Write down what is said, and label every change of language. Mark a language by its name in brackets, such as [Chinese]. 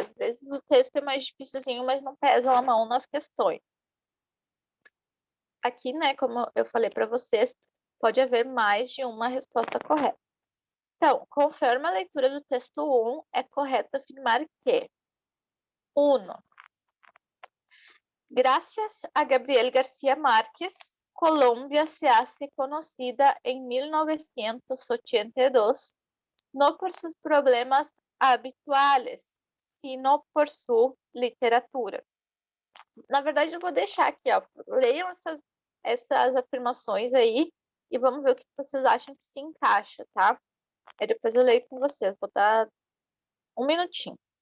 [Portuguese] Às vezes o texto é mais difícilzinho, mas não pesa a mão nas questões. Aqui, né, como eu falei para vocês, pode haver mais de uma resposta correta. Então, conforme a leitura do texto 1, é correto afirmar que 1. [Spanish] Gracias a Gabriel García Márquez, Colombia se hace conocida en 1982 no por sus problemas habituales, sino por su literatura. [Portuguese] Na verdade, eu vou deixar aqui, ó. Leiam essas afirmações aí e vamos ver o que vocês acham que se encaixa, tá? Aí depois eu leio com vocês. Vou dar um minutinho.